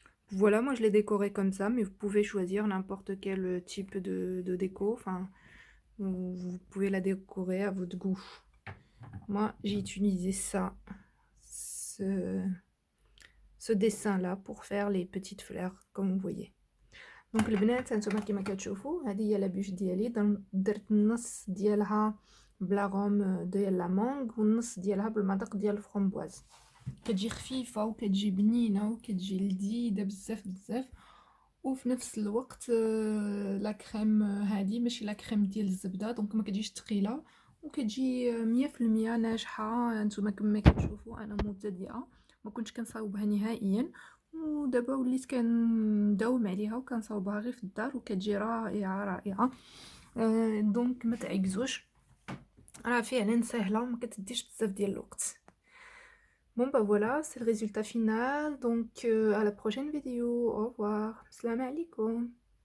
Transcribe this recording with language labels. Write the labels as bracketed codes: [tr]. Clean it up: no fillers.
[fr] Voilà, moi je l'ai décoré comme ça, mais vous pouvez choisir n'importe quel type de déco. Enfin, vous pouvez la décorer à votre goût. Moi j'ai utilisé ça, ce dessin là pour faire les petites fleurs comme vous voyez. [ar] دونك البنات هانتوما كيما كتشوفوا هذه هي لابوش ديالي. درت النص ديالها بلاغوم ديال لا مونغ والنص ديالها بالمذاق ديال الفرomboise. كتجي خفيفه وكتجي بنينه وكتجي لذيذه بزاف بزاف، وفي نفس الوقت لا كريم هذه ماشي لا كريم ديال الزبده، دونك ما كتجيش ثقيله وكتجي 100% ناجحه. هانتوما كما كتشوفوا انا مبتدئه ما كنتش كنصاوبها نهائيا، ودابا وليت كنداوم عليها وكنصاوبها غير في الدار وكتجي رائعه رائعه. دونك ما تعكزوش، راه فعلا سهله وما كتديش بزاف ديال الوقت. [fr] Bon bah voilà, c'est le résultat final, donc à la prochaine vidéo, au revoir, salam alaikum.